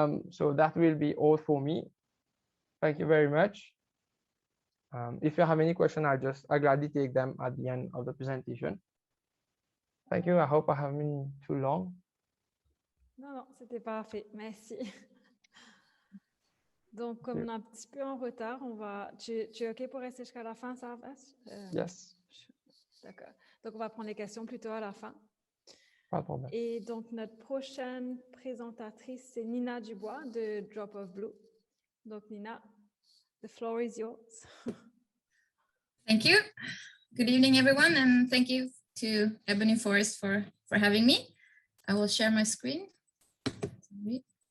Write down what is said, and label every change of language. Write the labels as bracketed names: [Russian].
[English] So that will be all for me. Thank you very much. If you have any questions, I'll gladly take them at the end of the presentation. Thank you. I hope I haven't been too long. [French] Non, c'était parfait. Merci. Donc, comme on est un petit peu en retard, tu es OK pour rester jusqu'à la fin, ça va? [English] Yes. [French] D'accord. Donc, on va prendre les questions plutôt à la fin. Pas de problème. Et donc, notre prochaine présentatrice, c'est Nina Dubois de Drop of Blue. Donc, Nina, [English] the floor is yours. Thank you. Good evening, everyone, and thank you to Ebony Forest for having me. I will share my screen. Sorry.